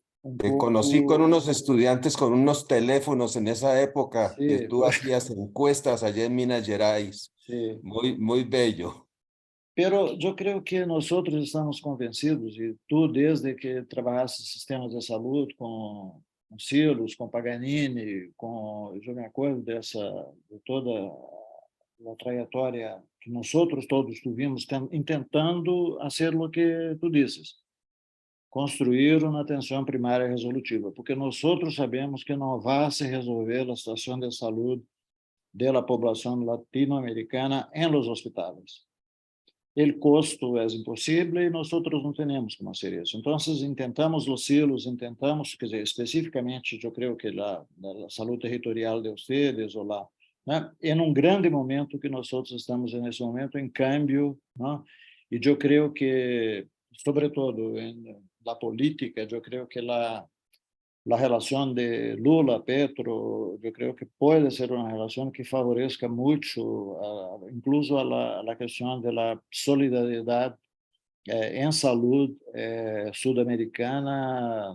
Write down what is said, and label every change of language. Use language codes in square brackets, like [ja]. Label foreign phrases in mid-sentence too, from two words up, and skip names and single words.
[es] Te conocí con unos estudiantes con unos teléfonos en esa época que Sí, tú hacías encuestas allá en Minas Gerais. sí. Muy bello. Pero yo creo que nosotros estamos convencidos, y tú desde que trabajaste en sistemas de salud con Silos, [pt] com Paganini, eu me acordo de toda a trajetória que [es] nosotros todos tuvimos intentando hacer lo que tú dices, [pt] construir uma atenção primária resolutiva, porque [es] nosotros sabemos [pt] que não vai se resolver a situação de saúde da população latino-americana em [es] los hospitales. [pt] O custo é impossível e nós não temos como fazer isso. Então, intentamos os silos, quer dizer, especificamente, eu creio que a saúde territorial de vocês, ou lá, né, em grande momento que nós estamos nesse momento, em câmbio, né, e eu creio que, sobretudo, na política, eu creio que a relação de Lula, Petro, eu creio que pode ser uma relação que favoreça muito, incluso a questão da solidariedade em saúde sul-americana.